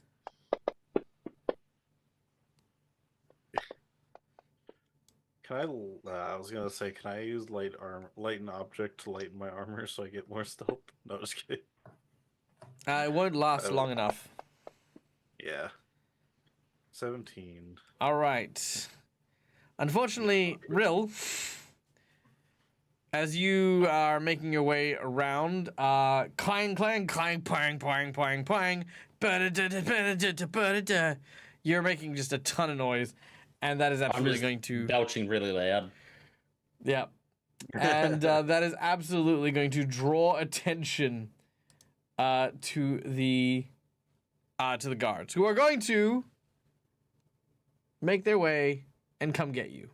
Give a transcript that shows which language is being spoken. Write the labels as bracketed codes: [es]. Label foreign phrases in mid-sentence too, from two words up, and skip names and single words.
[en] Can I was gonna say, can I use lighten object to lighten my armor so I get more stealth? No, just kidding. It won't last Oh. long enough. Yeah. 17. All right. Unfortunately, Rill, as you are making your way around, clang, clang, clang, pang, pang, pang, pang, ba-da-da-da, ba-da-da-da, ba-da-da. You're making just a ton of noise, and that is I'm absolutely just going to... belching really loud. Yeah. And that is absolutely going to draw attention to the guards, who are going to make their way and come get you.